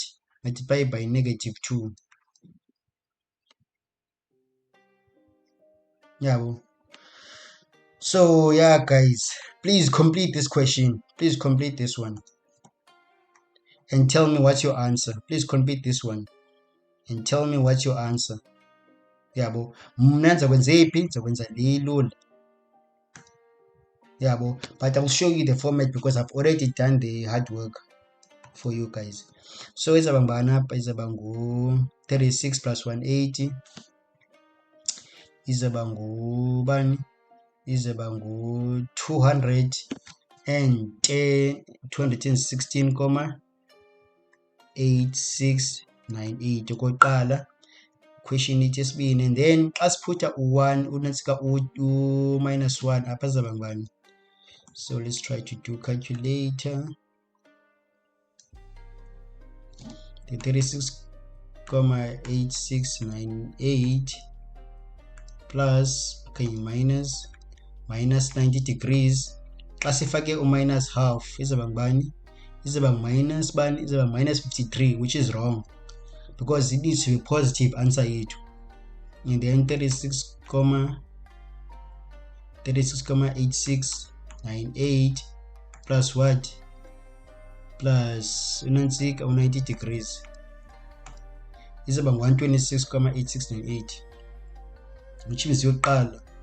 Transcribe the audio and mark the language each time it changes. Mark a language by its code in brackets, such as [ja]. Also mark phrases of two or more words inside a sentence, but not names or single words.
[en] Multiply by -2 yabo. So yeah guys, please complete this question. Please complete this one and tell me what's your answer. Please complete this one and tell me what's your answer yabo. [xh] Mna ndizakwenza ephi? Ndizakwenza le lula yabo, [en] but I'll show you the format because I've already done the hard work for you guys. [xh] So izaba ngubani apha? Izaba ngu-36 plus 180, izaba ngubani? Izaba ngu-216, 8698 okokuqala, question ithi yesibini, and then xa siphutha u1 unantsika u-1 apha izaba ngubani? [en] So let's try to do calculator. The 36,8698 plus minus 90 degrees. [xh] Xa sifake u-minus half izaba ngubani? Izaba minus bani? [en] Izaba minus 53, which is wrong because it needs to be positive answer yethu. And then 36,8698 plus what? [xh] Plus unantsika u-90 degrees izaba ngu-126,8698, [en] which means yokuqala